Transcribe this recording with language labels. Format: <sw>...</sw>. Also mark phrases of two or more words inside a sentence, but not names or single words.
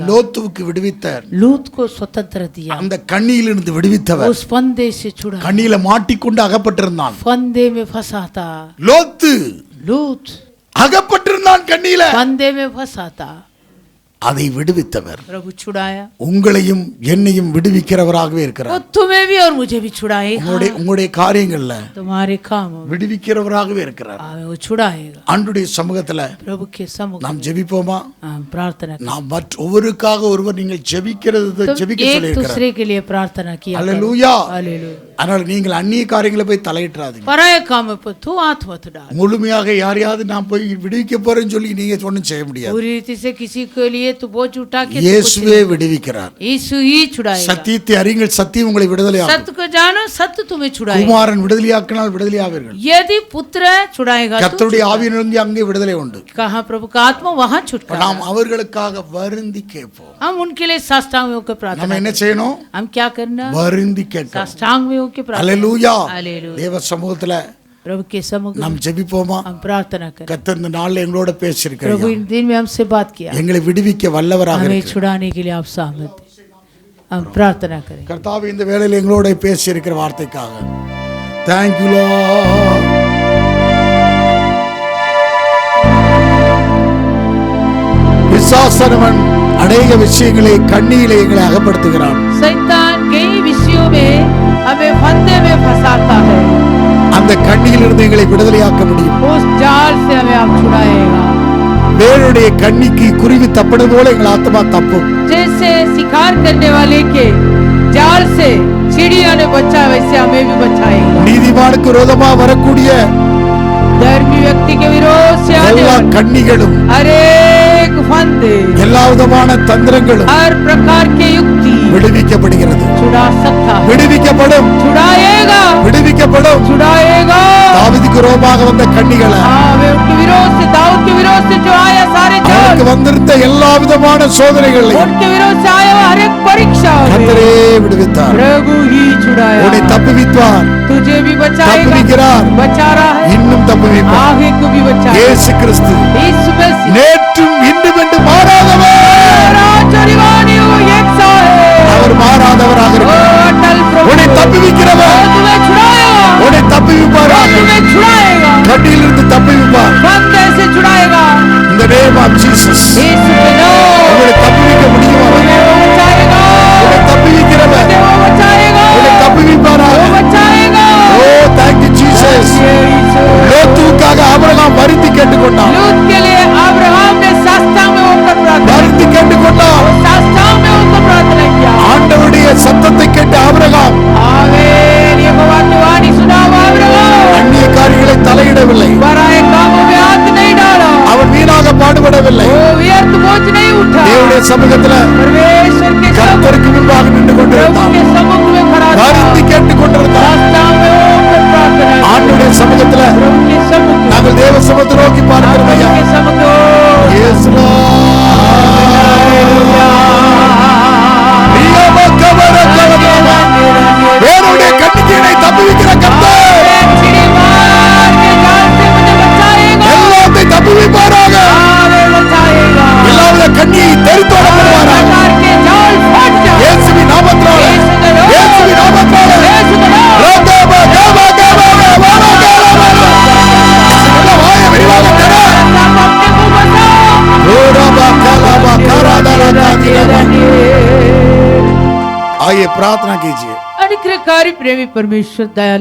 <ta>லோத்துவுக்கு விடுவித்தார்.</ta> <hi>लूत को स्वतंत्र दिया,</hi> <ta>அந்த கண்ணியிலிருந்து விடுவித்தவர்.</ta> <hi>उस फंदे से छुड़ा,</hi> <ta>கண்ணியில மாட்டிக்கொண்டு அகப்பட்டிருந்தான்.</ta> <hi>फंदे में फंसा था।</hi> <ta>லோத்து</ta> <hi>लूत</hi> <ta>அகப்பட்டிருந்தான் கண்ணியில.</ta> <hi>फंदे में फंसा था,</hi> <ta>அதை விடுவித்தவர்</ta> <hi>प्रभु छुड़ाया।</hi> <ta>உங்களையும் என்னையும் விடுவிக்கிறவராகவே</ta> <hi>वो</hi> <ta>இருக்கிறார்.</ta> <hi>तुम्हें भी और मुझे भी छुड़ाएगा।</hi> <ta>உங்களுடைய காரியங்கள்ல</ta> <hi>तुम्हारे काम</hi> <ta>விடுவிக்கிறவராகவே இருக்கிறார்.</ta> <hi>वो छुड़ाएगा।</hi> <ta>ஆண்டுடைய சமூகத்துல</ta> <hi>प्रभु के सम्मुख</hi> <ta>நாம் ஜெபிப்போமா?</ta> <hi>हम प्रार्थना करें।</hi> <ta>நாம் ஒவ்வொருக்காக ஒருவர் நீங்கள் ஜெபிக்கிறது ஜெபிக்க</ta> <hi>एक</hi> <ta>சொல்லியிருக்கிறார்.</ta> <hi>दूसरे के लिए प्रार्थना किया करो।</hi> <ta>அல்லேலூயா.</ta> <hi>हालेलुया।</hi> <ta>அதனால நீங்கள் அந்நிய காரியங்களை போய் தலையிட்டாதீங்க.</ta> <hi>पराये काम पर तू हाथ मत डाल।</hi> <ta>முழுமையாக யாரையாவது நான் போய் விடுவிக்க போறேன்னு சொல்லி நீங்க ஒன்றும் செய்ய முடியாது.</ta> <hi>पूरी रीति से किसी के लिए तू बोझ उठा के</hi> <ta>இயேசுவே விடுவிக்கிறார்.</ta> <hi>यीशु ही छुड़ाएगा।</hi> <ta>சத்தியத்தை அறியுங்கள், சத்தியம் உங்களை விடுதலையாக்கும்.</ta> <hi>सत्य को जानो, सत्य तुम्हें छुड़ाएगा।</hi> <ta>குமாரன் விடுதலையாக்கினால் விடுதலையாவீர்கள்.</ta> <hi>यदि पुत्र छुड़ाएगा तो</hi> <ta>கர்த்தருடைய ஆவியிலிருந்து அங்கே விடுதலை உண்டு.</ta> <hi>कहा प्रभु का आत्मा वहाँ छुटकारा।</hi> <ta>நாம் அவர்களுக்காக வருந்தி கேட்போம்.</ta> <hi>हम उनके लिए साष्टांग में होकर प्रार्थना</hi> <ta>நம்ம என்ன</ta> <hi>करें।</hi> <ta>செய்யணும்?</ta> <hi>हम क्या करना?</hi> <ta>வருந்தி கேட்கணும்.</ta> <hi>साष्टांग में होकर प्रार्थना।</hi> <ta>அல்லேலூயா.</ta> <hi>हालेलुया।</hi> <ta>தேவ சமூகத்துல</ta> <hi>प्रभु के सम्मुख</hi> <ta>நாம் ஜெபிப்போமா?</ta> <hi>हम प्रार्थना करें।</hi> <ta>கர்த்தர் இந்த நாள்ல எங்களோட</ta> <hi>प्रभु</hi> <ta>பேசியிருக்கிறார்.</ta> <hi>इन दिन में हमसे बात किया,</hi> <ta>எங்களை விடுவிக்க வல்லவராக</ta> <hi>हमें</hi> <ta>இருக்கிறார்.</ta> <hi>छुड़ाने के लिए आप सहमत हैं। हम प्रार्थना करें।</hi> <ta>கர்த்தாவே இந்த வேளையில எங்களோட பேசியிருக்கிற வார்த்தைக்காக</ta> <en>Thank you Lord.</en> <ta>பிசாசனவன் அநேக விஷயங்களை கண்ணியிலே எங்களை அகப்படுத்துகிறான்.</ta> <hi>शैतान कई विषयों में हमें फंदे में फंसाता है।</hi> <ta>அந்த கண்ணியிலிருந்து எங்களை விடுதலையாக்க முடியும்.</ta> <hi>उस जाल से हमें आप छुड़ाएगा।</hi> <ta>வேருடைய கண்ணிக்கு குருவி தப்படும் போல எங்கள் ஆத்மா தப்பும்.</ta> <hi>जैसे शिकार करने वाले के जाल से चिड़िया ने बचा, वैसे हमें भी बचाएगा।</hi> <ta>நீதிமானுக்கு விரோதமா வரக்கூடிய</ta> <hi>धर्मी व्यक्ति के विरोध से आने</hi> <ta>எல்லா</ta> <hi>वाले</hi> <ta>கண்ணிகளும்,</ta> <hi>हर एक फंदे,</hi> <ta>எல்லா விதமான தந்திரங்களும்</ta> <hi>हर प्रकार के युक्ति</hi> <ta>விடுவிக்கப்படுகிறது.</ta> <hi>छुड़ा सकता है।</hi> <ta>விடுவிக்கப்படும்,</ta> <hi>छुड़ाएगा,</hi> <ta>விடுவிக்கப்படும்.</ta> <hi>छुड़ाएगा।</hi> <ta>தாவீதுக்கு விரோதமாக வந்த கண்ணிகளை,</ta> <hi>वे उनके विरोध से, दाऊद के विरोध से जो आया सारे जाल,</hi> <ta>அவருக்கு வந்திருந்த எல்லா விதமான சோதனைகளை</ta> <hi>उनके विरोध से आया हर एक परीक्षा</hi> <ta>கர்த்தரே விடுவித்தார்.</ta> <hi>प्रभु ही छुड़ाया,</hi> <ta>உன்னை தப்புவித்தார்,</ta> <hi>तुझे भी बचाएगा,</hi> <ta>தப்புவிக்கிறார்,</ta> <hi>बचा रहा है,</hi> <ta>இன்னும் தப்புவிப்பார்.</ta> <hi>आगे को भी बचाएगा।</hi> <ta>இயேசு கிறிஸ்து</ta> <hi>यीशु मसीह</hi> <ta>நேற்றும் இன்றும் என்று மாறாதவர்,</ta> <hi>राज और रिवानी वो एक सा है,</hi> <ta>அவர் மாறாதவராக</ta> <hi>ओ</hi> <ta>இருக்கிறார்.</ta> <hi>अटल प्रभु,</hi> <ta>உன்னை தப்புவிக்கிறவர்,</ta> <hi>वो तुम्हें छुड़ाएगा,</hi> <ta>உன்னை</ta> <hi>वो</hi> <ta>தப்புவிப்பாராக,</ta> <hi>तुम्हें छुड़ाएगा,</hi> <ta>கண்ணியிலிருந்து தப்புவிப்பார்.</ta> <hi>बंदे से छुड़ाएगा।</hi> <en>இந்த name of Jesus</en> <hi>यीशु के नाम</hi> <ta>உங்களை தப்புவிக்க முடியுமா?</ta> <hi>में वो बचाएगा,</hi> <ta>உன்னை தப்புவிக்கிறவர்,</ta> <hi>वो बचाएगा,</hi> <ta>உன்னை தப்புவிப்பாராக.</ta> <hi>वो बचाएगा।</hi> <en>Oh thank you Jesus.</en> <hi>यीशु</hi> <ta>லோத்துவுக்காக ஆபிரகாம் வருந்தி கேட்டுக்கொண்டான்,</ta> <hi>लूत के लिए अब्राहम ने साष्टांग में होकर प्रार्थना,</hi> <ta>வருந்தி கேட்டுக்கொண்டான்.</ta> <hi>साष्टांग में होकर प्रार्थना किया।</hi> <ta>ஆண்டவருடைய சத்தத்தை கேட்டு ஆபிரகாம்</ta> <hi>आमीन। यहोवा की वाणी सुना हुआ अब्राहम,</hi> <ta>அந்நிய காரியங்களை தலையிடவில்லை,</ta> <hi>पराये कामों में हाथ नहीं डाला,</hi> <ta>அவன் வீணாக பாடுபடவில்லை.</ta> <hi>वो व्यर्थ बोझ नहीं उठा,</hi> <ta>தேவனுடைய சமூகத்துல</ta> <hi>परमेश्वर के</hi> <ta>கர்த்தருக்கு முன்பாக நின்று</ta> <hi>प्रभु</hi> <ta>கொண்டிருந்தான்,</ta> <hi>के सम्मुख में खड़ा था,</hi> <ta>வருந்தி கேட்டுக்கொண்டிருந்தான்.</ta> <hi>साष्टांग में होकर प्रार्थना की।</hi> <ta>ஆண்டவருடைய சமூகத்துல</ta> <hi>प्रभु के सम्मुख में,</hi> <ta>நாங்கள் தேவ சமூகத்தை நோக்கி பார்க்கிறோம் ஐயா.</ta> <hi>प्रभु के सम्मुख में,</hi> <ta>இயேசுவா. வேறோடைய கண்ணிக்கீழை தப்புவிக்கிற கர்த்தர்</ta> <hi>छिड़ी मार के जाल से मुझे बचाएगा,</hi> <ta>எல்லாத்தையும் தப்புவிப்பாராக.</ta> <hi>आमीन, बचाएगा।</hi> <ta>எல்லாவித கண்ணியை தெரித்தோடப்படுவாராக.</ta> <hi>प्रकार के जाल फट जाए,</hi> <ta>இயேசுவின் நாமத்தினால, இயேசுவின் நாமத்தினால.</ta> <hi>यीशु के नाम, ரதப கப கப கப கப.</hi> <ta>நல்ல வாயை விரிவாக தர.</ta> <hi>आप अपने को बचाओ। ஓரப கலப கரதர கதிரப. आइए प्रार्थना कीजिए। अनुग्रहकारी प्रेमी परमेश्वर दयालु</hi>